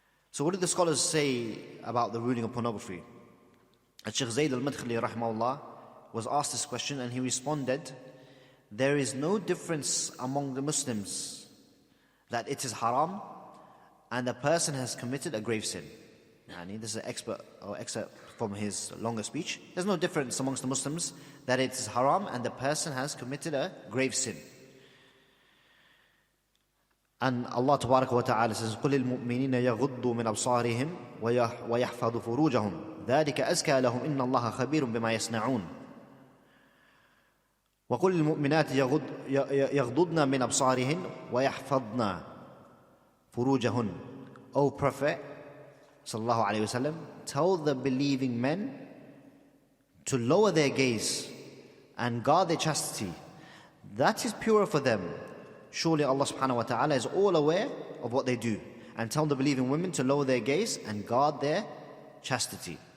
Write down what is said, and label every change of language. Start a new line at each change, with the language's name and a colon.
English: So what did the scholars say about the ruling of pornography? Shaykh Zayd al-Madkhali rahimahullah was asked this question, and he responded, there is no difference among the Muslims that it is haram and the person has committed a grave sin. This is an excerpt from his longer speech. There's no difference amongst the Muslims that it is haram and the person has committed a grave sin. And Allah Tabaraka wa Ta'ala says,
Arabic: قُلِ الْمُؤْمِنِينَ يَغُضُّوا مِنْ أَبْصَارِهِمْ وَيَحْفَظُوا فُرُوجَهُمْ ذَلِكَ أَزْكَى لَهُمْ إِنَّ اللَّهَ خَبِيرٌ بِمَا يَصْنَعُونَ وَقُلِ الْمُؤْمِنَاتِ يَغْضُضْنَ مِنْ أَبْصَارِهِنْ وَيَحْفَظْنَ فُرُوجَهُنْ.
English: O Prophet sallallahu alaihi wasallam, tell the believing men to lower their gaze and guard their chastity. That is purer for them. Surely Allah subhanahu wa ta'ala is all aware of what they do. And tell the believing women to lower their gaze and guard their chastity.